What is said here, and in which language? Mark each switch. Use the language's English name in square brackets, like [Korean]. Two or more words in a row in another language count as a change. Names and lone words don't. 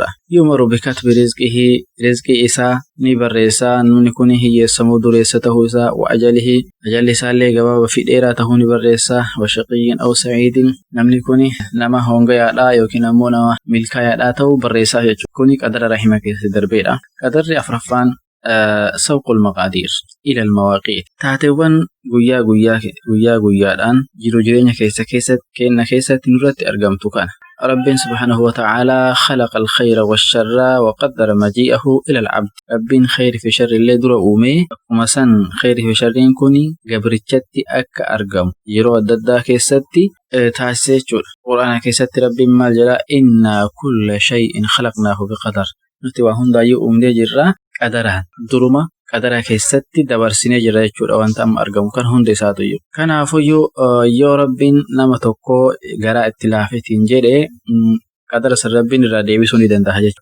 [Arabic] يؤمر بكتب رزقه [Oromo] isaa ni barreessaa namni kun hiyyeessamuu dureessa ta'uu isaa [Arabic] وأجله [Oromo] isaallee gabaaba fi dheeraa ta'uu ni barreessaa [Arabic] وشقي أو سعيد [Oromo] namni kun nama hongayaadhaa yookiin ammoo nama milkaayaadhaa ta'uu barreessaa jechuudha. Kuni qadara rahima keessatti darbeedha. Qadarri afraffaan [Arabic] سوق المقادير إلى المواقيت [Oromo] تاتيوان guyyaadhaan jiru jireenya keessatti nurratti argamtu kana rabbiin [Arabic] سبحانه وتعالى خلق الخير والشر وقدر مجيئه إلى العبد [Oromo] rabbiin khayri fi sharri illee dura uume akkuma san khayri fi sharriin kuni gabrichatti akka argamu yeroo adda addaa keessatti taasisee jechuudha. Qur'aana keessatti rabbiin maal jedha? [Arabic] إنا كل شيء خلقناه بقدر. [Oromo] Nuti waa hundaayyuu uumnee jirra qadaraan duruma qadara keessatti dabarsinee jira jechuudha wanta amma argamu kan hundi isaatuyyuu. Kanaafuyyuu yoo rabbiin nama tokko garaa itti laafetiin jedhe qadara san rabbiin irraa deebisuu ni danda'a jechuudha.